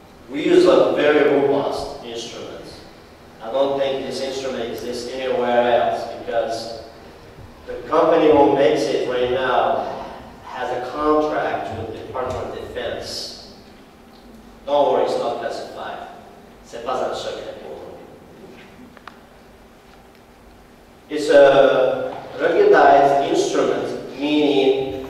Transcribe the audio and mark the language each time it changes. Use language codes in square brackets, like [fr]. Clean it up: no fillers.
[en] We use a very robust instrument. I don't think this instrument exists anywhere else because the company who makes it right now has a contract with the Department of Defense. Don't worry, it's not classified. [fr] C'est pas un secret pour nous. [en] It's a ruggedized instrument, meaning